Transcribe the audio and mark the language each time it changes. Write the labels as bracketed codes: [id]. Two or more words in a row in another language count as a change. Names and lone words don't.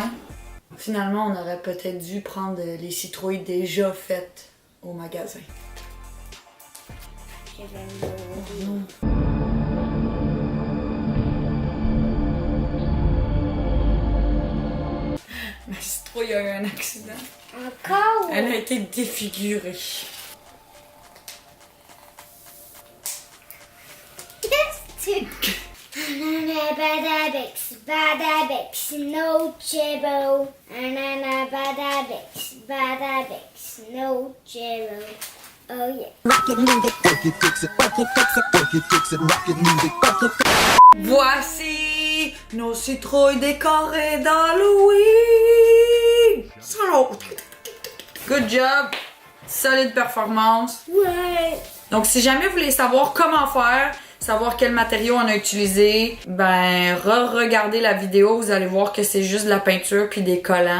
[fr] Finalement, on aurait peut-être dû prendre les citrouilles déjà faites au magasin. Je vais mourir. Ma citrouille a eu un accident. Encore? Elle a été défigurée. Badabex, no chebo. Badabex, no chebo. [en] Oh yeah. Rocket music, work it, fix it, work it, fix it, work it, fix it, rocket music, work it. [fr] Voici nos citrouilles décorées d'Halloween. [en] Good job. [fr] Solide performance. Ouais. Donc, si jamais vous voulez savoir comment faire, savoir quel matériau on a utilisé, ben, regardez la vidéo, vous allez voir que c'est juste de la peinture puis des collants.